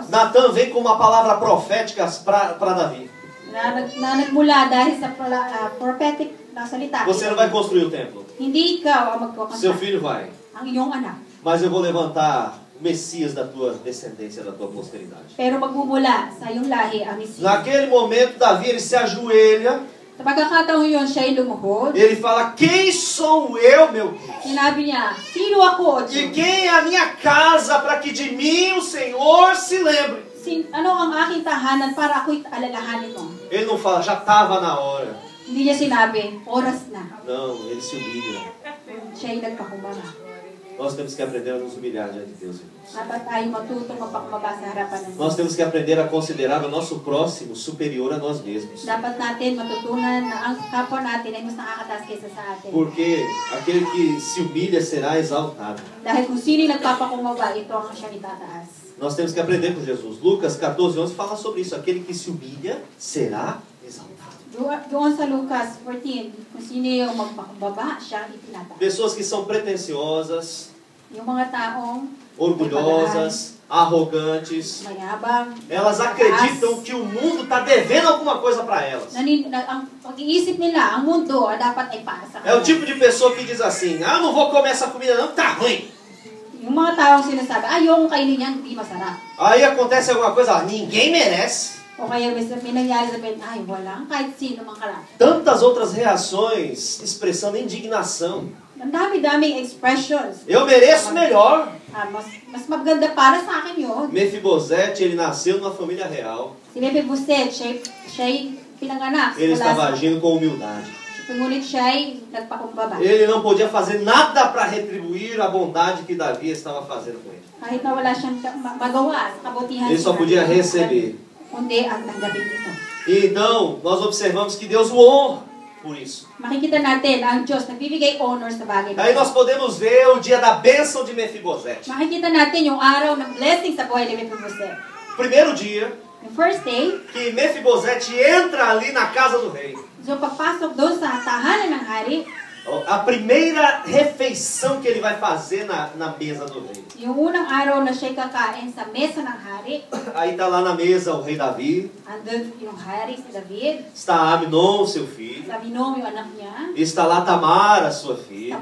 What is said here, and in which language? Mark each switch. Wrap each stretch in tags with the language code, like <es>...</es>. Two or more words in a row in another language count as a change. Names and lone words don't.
<pt>Natan vem com uma palavra profética para Davi.</pt> <tl>na nagmula dahil sa prophetic na salita.</tl> <pt>Você não vai construir o templo.</pt> <tl>Hindi ikaw ang</tl> <pt>Seu</pt> <tl>magkukonstruct,</tl> <pt>filho vai.</pt> <tl>ang iyong anak.</tl> <pt>Mas eu vou levantar o Messias da tua descendência, da tua posteridade.</pt> <tl>Pero magmumula sa iyong lahi ang Mesias.</tl> <pt>Naquele momento, Davi ele se ajoelha.</pt> <tl>Sa pagkakataon yun, siya'y lumuhod.</tl> <pt>Ele fala, quem sou eu, meu Deus?</pt> <tl>Sinabi niya, sino ako,</tl> <pt>E</pt> <tl>Diyos?</tl> <pt>quem é a minha casa para que de mim o Senhor se lembre?</pt> <tl>Ano ang aking tahanan para ako'y alalahanin mo?</tl> <pt>Ele não fala, já estava na hora.</pt> <tl>Hindi niya sinabi, oras na.</tl> <pt>Não, ele se humilha.</pt> <tl>Siya'y nagpakumbaba.</tl> <pt>Nós temos que aprender a nos humilhar diante de Deus, irmãos.</pt> <tl>Dapat tayo matutong magpakumbaba sa harapan ng</tl> <pt>Nós</pt> <tl>Diyos.</tl> <pt>temos que aprender a considerar o nosso próximo superior a nós mesmos.</pt> <tl>Dapat natin matutunan na ang kapwa natin ay mas nakakataas kaysa sa atin.</tl> <pt>Porque aquele que se humilha será exaltado.</pt> <tl>Dahil kung sino yung nagpapakumbaba, ito ang siyang itataas.</tl> <pt>Nós temos que aprender com Jesus. Lucas 14:11 fala sobre isso. Aquele que se humilha será exaltado.</pt> <tl>Doon sa Lucas 14, kung sino yung magpakumbaba, siya ang itinataas.</tl> <pt>Pessoas que são pretensiosas,</pt> <tl>Yung mga taong</tl> <pt>orgulhosas, arrogantes,</pt> <tl>mayabang,</tl> <pt>elas acreditam que o mundo está devendo alguma coisa para elas.</pt> <tl>ang pag-iisip nila, ang mundo dapat ay para sa</tl> <pt>É o</pt> <tl>kanila.</tl> <pt>tipo de pessoa que diz assim, ah, não vou comer essa comida não, tá ruim.</pt> <tl>Yung mga taong sinasabi, ayokong kainin yan, hindi masarap.</tl> <pt>Aí acontece alguma coisa, ninguém merece.</pt> <tl>O kaya may nangyari sa Ben, ay wala, kahit sino mang karap.</tl> <pt>Tantas outras reações expressando indignação.</pt> <tl>Ang dami-daming expressions.</tl> <pt>Eu mereço melhor.</pt> <tl>Mas maganda para sa akin yun.</tl> <pt>Mefibosete, ele nasceu numa família real.</pt> <tl>Si Mephibosheth, siya'y pinanganak.</tl> <pt>Ele</pt> <tl>Wala</tl> <pt>estava</pt> <tl>sa-</tl> <pt>agindo com humildade.</pt> <tl>Ngunit siya'y nagpakumbaba.</tl> <pt>Ele não podia fazer nada para retribuir a bondade que Davi estava fazendo com ele.</pt> <tl>Kahit na wala siyang magawa sa kabutihan.</tl> <pt>Ele só podia receber.</pt> <tl>Kundi ang tanggapin ito.</tl> <pt>E então, nós observamos que Deus o honra por isso.</pt> <tl>Makikita natin ang Diyos nagbibigay honor sa bagay na</tl> <pt>Aí</pt> <tl>ito.</tl> <pt>nós podemos ver o dia da bênção de Mefibosete.</pt> <tl>Makikita natin yung araw ng blessing sa buhay ni Mephibosheth.</tl> <pt>Primeiro dia</pt> <en>The first day,</en> <pt>que Mefibosete entra ali na casa do rei.</pt> <tl>so pagpasok doon sa tahanan ng hari,</tl> <pt>A primeira refeição que ele vai fazer na mesa do rei.</pt> <tl>yung unang araw na siya'y kakain sa mesa ng hari,</tl> <pt>Aí está lá na mesa o rei Davi,</pt> <tl>andun yung hari si David,</tl> <pt>está Amnon, seu filho,</pt> <tl>sa Abinom yung anak niya,</tl> <pt>está lá Tamar, a sua filha,</pt>